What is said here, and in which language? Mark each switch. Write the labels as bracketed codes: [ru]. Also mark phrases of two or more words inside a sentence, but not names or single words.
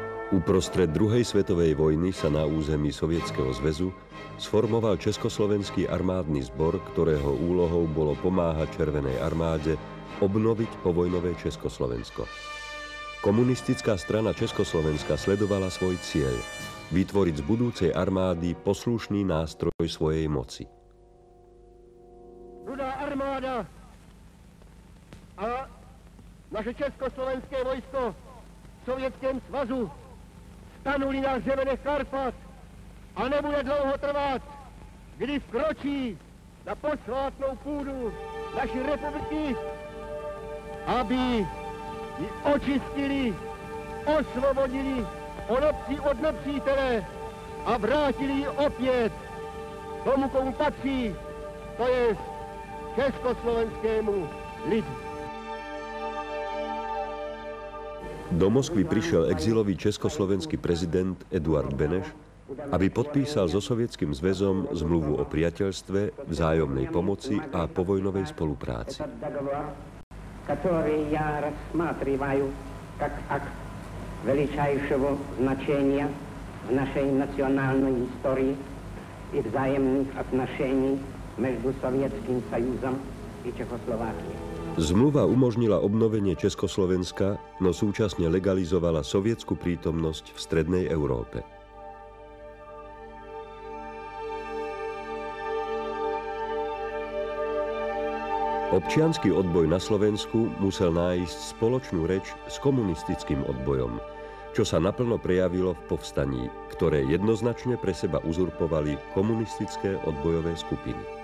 [sk] Uprostred druhej svetovej vojny sa na území Sovietskeho zväzu sformoval Československý armádny zbor, ktorého úlohou bolo pomáhať Červenej armáde obnoviť povojnové Československo. Komunistická strana Československa sledovala svoj cieľ – vytvoriť z budúcej armády poslušný nástroj svojej moci. [cs] Rudá armáda a naše československé vojsko v Sovětském svazu stanuli na řemenech Karpat a nebude dlouho trvat, kdy vkročí na posvátnou půdu naší republiky, aby ji očistili, osvobodili od nepřítele a vrátili ji opět tomu, komu patří, to je československému lidu. [sk] Do Moskvy prišiel exilový československý prezident Eduard Beneš, aby podpísal so Sovietským zväzom zmluvu o priateľstve, vzájomnej pomoci a povojnovej spolupráci. Ktorý ja [ru] рассматриваю как акт величайшего значения в нашей национальной истории и взаимных отношений между Советским Союзом и Чехословакией. [sk] Zmluva umožnila obnovenie Československa, no súčasne legalizovala sovietsku prítomnosť v strednej Európe. Občiansky odboj na Slovensku musel nájsť spoločnú reč s komunistickým odbojom, čo sa naplno prejavilo v povstaní, ktoré jednoznačne pre seba uzurpovali komunistické odbojové skupiny.